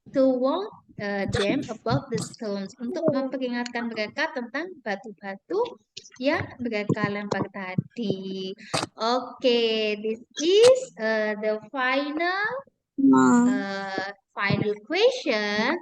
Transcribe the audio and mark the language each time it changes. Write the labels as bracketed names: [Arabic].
[English] To warn them about the stones. [Indonesian] Untuk memperingatkan mereka tentang batu-batu yang mereka lempar tadi. [English] Oke, this is the final question.